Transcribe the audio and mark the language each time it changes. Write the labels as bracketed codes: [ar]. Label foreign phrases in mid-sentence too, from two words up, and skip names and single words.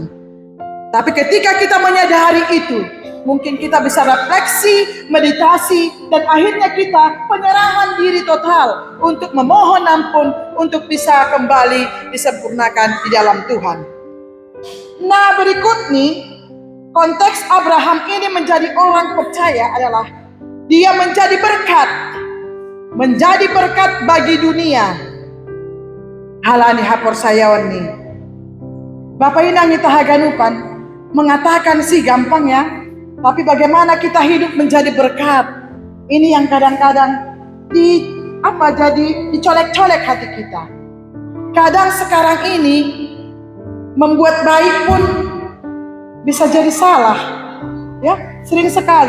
[id] Tapi ketika kita menyadari itu, mungkin kita bisa refleksi, meditasi, dan akhirnya kita penyerahan diri total untuk memohon ampun, untuk bisa kembali disempurnakan di dalam Tuhan. Nah berikut nih, Konteks Abraham ini menjadi orang percaya adalah dia menjadi berkat bagi dunia. [bbc] Halani hapor sayawan ni. Bapak inang kita haganupan [id] mengatakan sih gampang ya, tapi bagaimana kita hidup menjadi berkat? Ini yang kadang-kadang dicolek-colek hati kita. Kadang sekarang ini membuat baik pun bisa jadi salah, ya sering sekali.